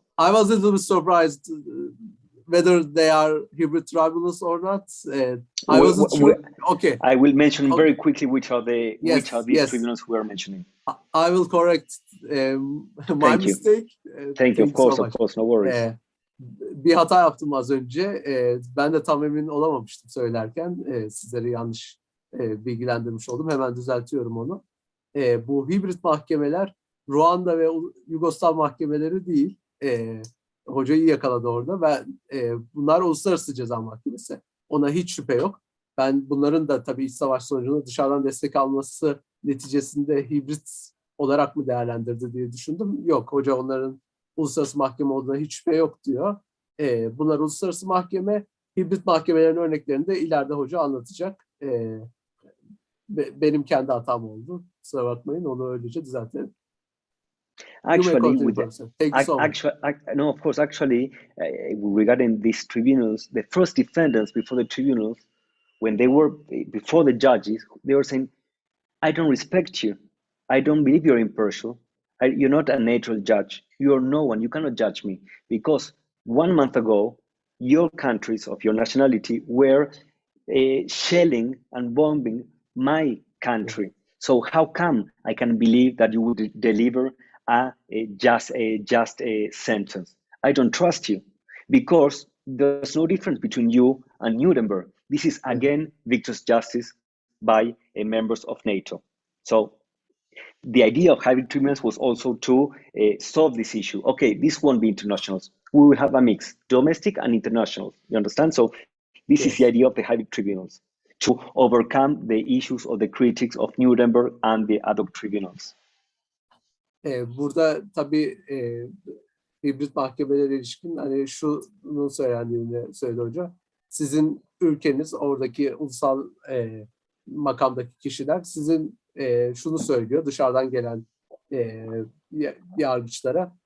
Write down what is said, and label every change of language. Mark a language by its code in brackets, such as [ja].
[en] I was a little bit surprised whether they are hybrid tribunals or not. I wasn't sure. Okay. I will mention very quickly which are these tribunals we are mentioning. I will correct my mistake. Thank you. Of course, no worries. [tr] Bir hata yaptım az önce. Ben de tam emin olamamıştım söylerken. Sizleri yanlış bilgilendirmiş oldum. Hemen düzeltiyorum onu. Bu hibrit mahkemeler Ruanda ve Yugoslav mahkemeleri değil. Hoca iyi yakaladı orada. Bunlar Uluslararası Ceza Mahkemesi. Ona hiç şüphe yok. Ben bunların da tabii iç savaş sonucunda dışarıdan destek alması neticesinde hibrit olarak mı değerlendirdi diye düşündüm. Yok, hoca onların uluslararası mahkeme olduğuna hiç şüphe yok diyor. Bunlar uluslararası mahkeme, hibrit mahkemelerin örneklerini de ileride hoca anlatacak. Benim kendi hatam oldu. Kusura bakmayın, onu öylece düzeltelim. [en] Actually, Thank you so much. Of course, regarding these tribunals, the first defendants before the tribunals, when they were before the judges, they were saying, I don't respect you. I don't believe you're impartial. You're not a neutral judge. You're no one. You cannot judge me. Because 1 month ago, your countries of your nationality were shelling and bombing my country. So how come I can believe that you would deliver a just a sentence? I don't trust you, because there's no difference between you and Nuremberg. This is again victor's justice by members of NATO. So the idea of hybrid tribunals was also to solve this issue. Okay, this won't be internationals. We will have a mix, domestic and international. You understand? So this is the idea of the hybrid tribunals, to overcome the issues of the critics of Nuremberg and the ad hoc tribunals. [tr] Burada tabii hibrit mahkemelere ilişkin hani şunu söylendiğini söyledi hoca. Sizin ülkeniz, oradaki ulusal makamdaki kişiler sizin şunu söylüyor dışarıdan gelen yargıçlara.